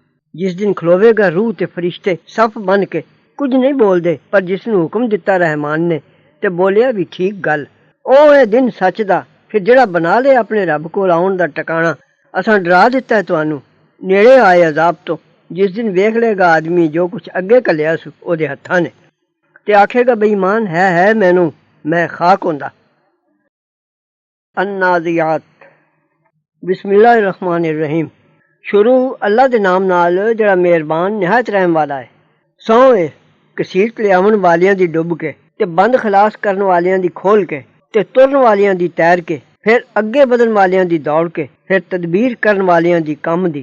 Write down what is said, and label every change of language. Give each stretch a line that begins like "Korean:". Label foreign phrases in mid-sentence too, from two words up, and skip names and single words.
Punjabi: ਜਿਸ ਦਿਨ ਖਲੋਵੇਗਾ ਰੂਹ ਤੇ ਫਰਿਸ਼ਤੇ ਸਫ ਬਣ ਕੇ, ਕੁਝ ਨਹੀਂ ਬੋਲਦੇ, ਪਰ ਜਿਸ ਨੂੰ ਹੁਕਮ ਦਿੱਤਾ ਰਹਿਮਾਨ ਨੇ ਤੇ ਬੋਲਿਆ ਵੀ ਠੀਕ ਗੱਲ, ਉਹ ਹੈ ਦਿਨ ਸੱਚ ਦਾ। ਫਿਰ ਜਿਹੜਾ ਬਣਾ ਲਿਆ ਆਪਣੇ ਰੱਬ ਕੋਲ ਆਉਣ ਦਾ ਟਿਕਾਣਾ, ਅਸਾਂ ਡਰਾ ਦਿੱਤਾ ਤੁਹਾਨੂੰ ਨੇੜੇ ਆਏ ਅਜ਼ਾਬ ਤੋਂ। ਜਿਸ ਦਿਨ ਵੇਖ ਲਏਗਾ ਆਦਮੀ ਜੋ ਕੁਛ ਅੱਗੇ ਘੱਲਿਆ ਸੀ ਉਹਦੇ ਹੱਥਾਂ ਨੇ ਤੇ ਆਖੇਗਾ ਬੇਈਮਾਨ ਹੈ ਮੈਨੂੰ, ਮੈਂ ਖਾਕ ਹੁੰਦਾ। अन्नाज़ियात।
Arabic: بسم الله الرحمن الرحيم.
Punjabi: ਸ਼ੁਰੂ ਅੱਲਾਹ ਦੇ ਨਾਮ ਨਾਲ ਜੜਾ ਮਿਹਰਬਾਨ ਨਿਹਾਇਤ ਰਹਿਮ ਵਾਲਾ ਹੈ। ਸੌ ਘਸੀਟ ਲਿਆਵਣ ਵਾਲੀਆਂ ਦੀ ਡੁੱਬ ਕੇ ਤੇ ਬੰਦ ਖਲਾਸ ਕਰਨ ਵਾਲੀਆਂ ਦੀ ਖੋਲ੍ਹ ਕੇ ਤੇ ਤੁਰਨ ਵਾਲੀਆਂ ਦੀ ਤੈਰ ਕੇ, ਫਿਰ ਅੱਗੇ ਬਦਨ ਵਾਲੀਆਂ ਦੀ ਦੌੜ ਕੇ, ਫਿਰ ਤਦਬੀਰ ਕਰਨ ਵਾਲੀਆਂ ਦੀ ਕੰਮ ਦੀ।